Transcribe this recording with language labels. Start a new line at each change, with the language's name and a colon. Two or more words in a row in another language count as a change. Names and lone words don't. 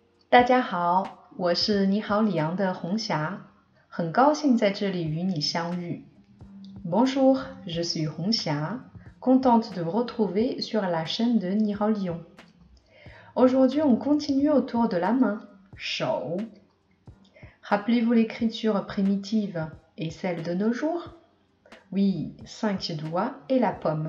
Chinese: 大家好，我是你好李昂的红霞，很高兴在这里与你相遇。
French: Bonjour, je suis Hong Xia, contente de vous retrouver sur la chaîne de Ni Hao Lyon. Aujourd'hui, on continue autour de la main, shou. Rappelez-vous l'écriture primitive et celle de nos jours? Oui, 5 doigts et la pomme.